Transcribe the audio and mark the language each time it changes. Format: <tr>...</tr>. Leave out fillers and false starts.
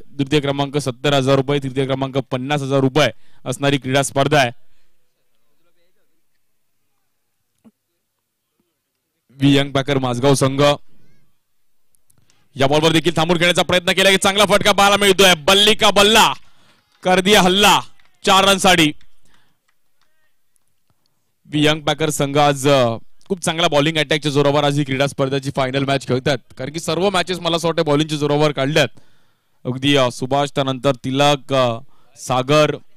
<mr>द्वितीय क्रमांक 70,000 रुपये, तृतीय क्रमांक 50,000 रुपये असणारी क्रीडा स्पर्धा आहे. वियंग बॅकर माझगाव संघ या बॉलवर देखील थांबून खेळण्याचा प्रयत्न केला की चांगला फटका पाहायला मिळतोय.</mr> <hi>बल्ली का बल्ला कर दिया हल्ला.</hi> <mr>4 रनसाठी वियंग बॅकर संघ आज खूप चांगला बॉलिंग अटॅकच्या जोरावर आज ही क्रीडा स्पर्धेची फायनल मॅच खेळतात. कारण की सर्व मॅचेस मला असं वाटतं बॉलिंगच्या जोरावर काढल्यात. अगदी सुभाष त्यानंतर तिलक, सागर.</mr>